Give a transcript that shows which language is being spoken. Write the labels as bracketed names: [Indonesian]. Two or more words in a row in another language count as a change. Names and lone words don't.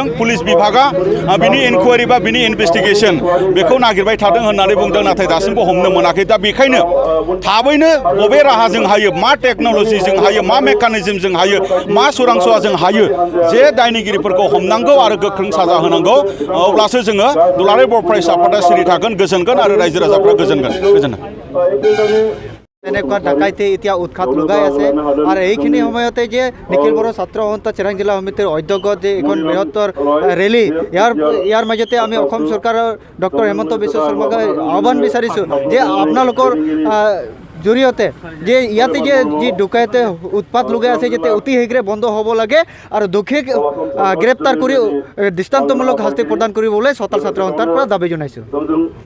[Bodo] पुलिस बिभागा बिनि इनकुवारि बा बिनि इनभेस्टिगेसन बेखौ नागिरबाय थादों होननानै बुंदों, नाथाय दासिमबो हमनो मोनाखै। दा बेखायनो थाबैनो बबे राहाजों हायो, मा टेक्न'लजिजों हायो, मा मेकानिजमजों हायो, मा सोरांस'वाजों हायो जे दायनिगिरिफोरखौ हमनांगौ आरो गोख्रों साजा होनांगौ, अब्लासो जोङो दुलाराय बर' फरायसा आफादा सिरि थागोन, गोजोनगोन आरो रायजो राजाफ्रा गोजोनगोन। [Assamese] এনেকুৱা ডাকাইতে এতিয়া উৎখাত লগাই আছে আৰু এইখিনি সময়তে যে নিখিল বড়ো ছাত্ৰ সন্থা চিৰাং জিলা সমিতিৰ অধ্যক্ষ যে এখন বৃহত্তৰ ৰেলী, ইয়াৰ মাজতে আমি অসম চৰকাৰৰ ডক্টৰ হেমন্ত বিশ্ব শৰ্মাক আহ্বান বিচাৰিছোঁ যে আপোনালোকৰ জৰিয়তে যে ইয়াতে যে যি ডকাইতে উৎপাত লগাই আছে যাতে অতি শীঘ্ৰে বন্ধ হ'ব লাগে আৰু দোষীক গ্ৰেপ্তাৰ কৰি দৃষ্টান্তমূলক শাস্তি প্ৰদান কৰিবলৈ চতাল ছাত্ৰ সন্থাৰ পৰা দাবী জনাইছোঁ।